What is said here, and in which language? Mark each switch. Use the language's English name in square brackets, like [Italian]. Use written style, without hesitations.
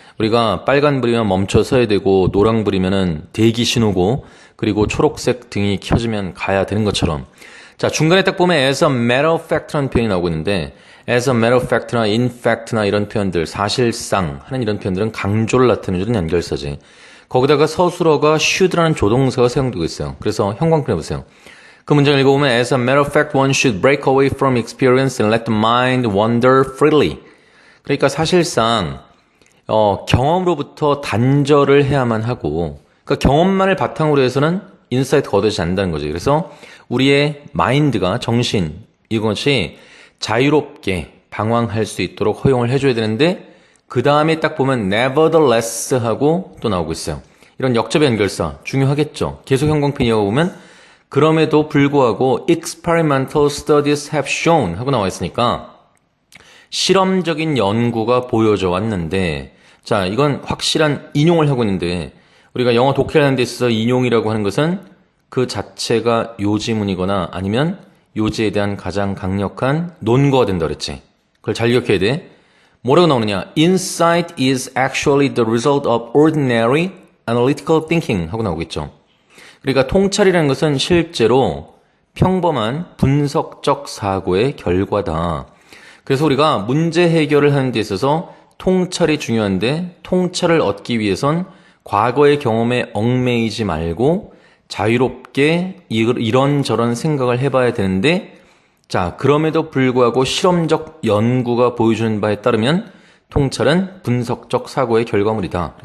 [Korean] 우리가 빨간불이면 멈춰 서야 되고 노랑불이면은 대기 신호고 그리고 초록색 등이 켜지면 가야 되는 것처럼 자, 중간에 딱 보면 [English] as a matter of fact [Korean] 라는 표현이 나오고 있는데 as a matter of fact나 in fact나 이런 표현들, 사실상 하는 이런 표현들은 강조를 나타내주는 연결사지. 거기다가 서술어가 should라는 조동사가 사용되고 있어요. 그래서 형광펜 해보세요. 그 문장을 읽어보면 [English] as a matter of fact one should break away from experience and let the mind wander freely. [Korean] 그러니까 사실상 경험으로부터 단절을 해야만 하고 그러니까 경험만을 바탕으로 해서는 인사이트가 얻어지지 않는다는 거지. 그래서 우리의 마인드가 정신 이것이 자유롭게 방황할 수 있도록 허용을 해줘야 되는데 그 다음에 딱 보면 nevertheless 하고 또 나오고 있어요. 이런 역접의 연결사 중요하겠죠. 계속 형광펜 이어보면 그럼에도 불구하고 [English] experimental studies have shown [Korean] 하고 나와 있으니까 실험적인 연구가 보여져 왔는데 자, 이건 확실한 인용을 하고 있는데 우리가 영어 독해를 하는 데 있어서 인용이라고 하는 것은 그 자체가 요지문이거나 아니면 요지에 대한 가장 강력한 논거가 된다 그랬지. 그걸 잘 기억해야 돼. 뭐라고 나오느냐. [English] Insight is actually the result of ordinary analytical thinking [Korean] 하고 나오고 있죠. 그러니까 통찰이라는 것은 실제로 평범한 분석적 사고의 결과다. 그래서 우리가 문제 해결을 하는 데 있어서 통찰이 중요한데 통찰을 얻기 위해선 과거의 경험에 얽매이지 말고 자유롭게 이런저런 생각을 해봐야 되는데 자, 그럼에도 불구하고 실험적 연구가 보여주는 바에 따르면 통찰은 분석적 사고의 결과물이다.